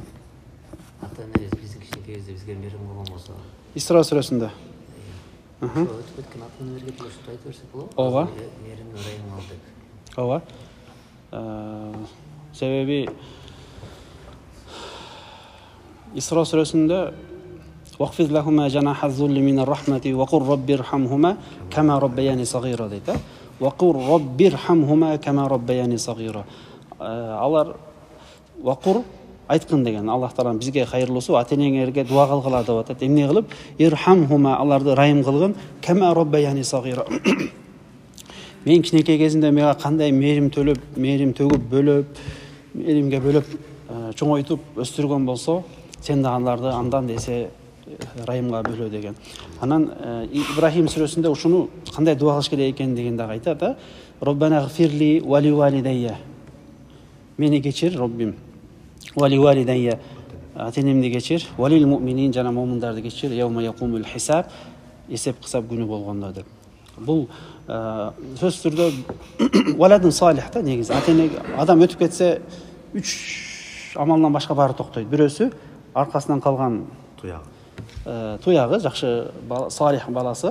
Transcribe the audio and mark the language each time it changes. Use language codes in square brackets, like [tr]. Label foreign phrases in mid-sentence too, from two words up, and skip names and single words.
[ky] Ата-энебиз биздин кичинекейибизде бизге мээрим кылган болсо. Исра сүрөсүндө. Ошо өтүп кеткен ата-энелерге деле ушундай айта берсек болобу? Ооба. Мээрим ырайым ал деп. Ооба. Себеби Исра сүрөсүндө [ar] واخفض لهما جناح الذل من الرحمة وقل رب ارحمهما كما ربياني صغيرا [ky] дейт. [ar] وقل رب ارحمهما كما ربياني صغيرا. [ky] Алар вакур айткын деген. Аллах таалам бизге хайырлуусу ата-энеңерге дуа кылгыла деп атат. Эмне кылып? Ирхамхума, аларды райым кылгын, [ar] كما ربياني صغيرا. [ky] Мен кичинекей кезимде мага кандай мээрим төгүп бөлөп, мээримге бөлөп чоңойтуп өстүргөн болсо, сен да аларды андан десе райымга бөлө деген. Анан Ибрахим сүрөсүндө ушуну кандай дуа кылыш керек экенин деген дагы айтат да. [ar] ربنا اغفر لي ولوالدي. [ky] Мени кечир, Роббим. [ar] ولوالدي. [ky] Ата-энемди кечир, [ar] وللمؤمنين, [ky] жана муъминдарды кечир, [ar] يوم يقوم الحساب, [ky] эсеп кысап күнү болгондо деп. Бул сөз түрдө валадын салих да негизи. Ата-эне адам өтүп кетсе 3 амалдан башка баары токтойт. Бирөөсү аркасынан калган туягы жакшы салих баласы.